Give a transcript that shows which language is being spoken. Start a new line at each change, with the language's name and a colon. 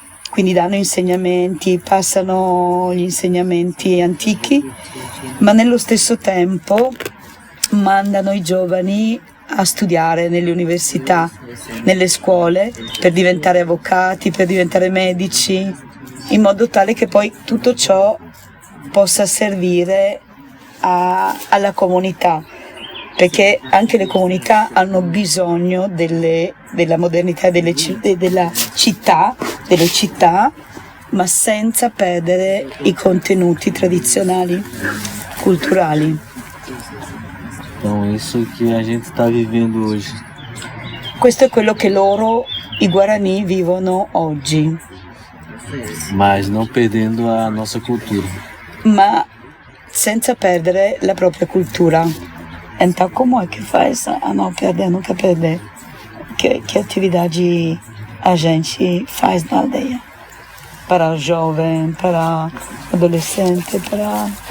Italian: Quindi danno insegnamenti, passano gli insegnamenti antichi, ma nello stesso tempo mandano i giovani a studiare nelle università, nelle scuole, per diventare avvocati, per diventare medici, in modo tale che poi tutto ciò possa servire alla comunità, perché anche le comunità hanno bisogno della modernità della città, delle città, ma senza perdere i contenuti tradizionali, culturali.
Portuguese: Então isso que a gente está vivendo hoje.
Italian: Questo è quello che loro, i Guarani, vivono oggi.
Portuguese: Mas não perdendo a nossa cultura.
Italian: Ma senza perdere la propria cultura.
Portuguese: Então como é que faz a não perder, nunca perder? Que atividade a gente faz na aldeia? Para jovem, para adolescente, para...